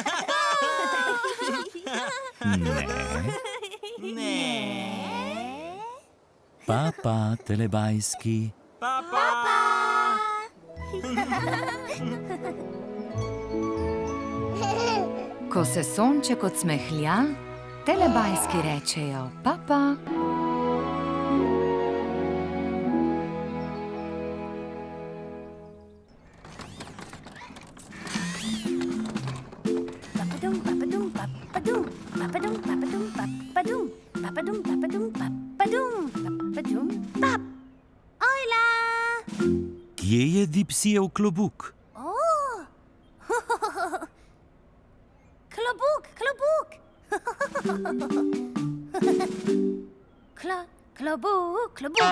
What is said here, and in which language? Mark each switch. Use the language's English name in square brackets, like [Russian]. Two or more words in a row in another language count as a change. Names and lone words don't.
[Slovenian] Ne. Papa, Telebajski. Papa! Ko se sonček odsmehlja, telebajski rečejo papa. Papadum, papadum, papadum. Papadum, papadum, papadum. Papadum, papadum, papadum. Papadum, pap. Ojla! Kje je Dipsyjev klobuk? Oh! Klobuk, klobuk! Klobuk, klobuk!